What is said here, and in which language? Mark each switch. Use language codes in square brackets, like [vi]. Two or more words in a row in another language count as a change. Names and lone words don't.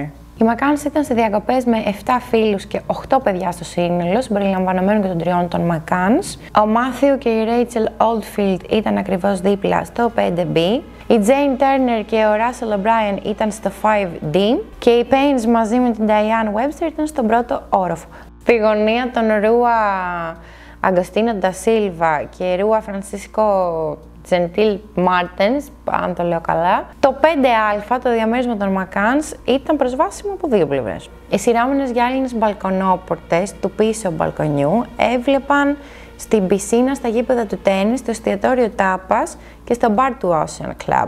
[el] Οι Μακάνς ήταν σε διακοπές με 7 φίλους και 8 παιδιά στο σύνολο, συμπεριλαμβανομένων και των 3 των Μακάνς. Ο Μάθιου και η Ρέιτσελ Oldfield ήταν ακριβώς δίπλα στο 5B. Η Jane Turner και ο Russell O'Brien ήταν στο 5D και οι Paines μαζί με την Diane Webster ήταν στον πρώτο όροφο. Στη γωνία των Rua Agostinho da Silva και Rua Francisco Gentil Martens, αν το λέω καλά, το 5α, το διαμέρισμα των Μακάνς, ήταν προσβάσιμο από δύο πλευρές. Οι σειρώμενες γυάλινες μπαλκονόπορτες του πίσω μπαλκονιού έβλεπαν στην πισίνα, στα γήπεδα του τένις, στο εστιατόριο τάπας και στο μπαρ του Ocean Club.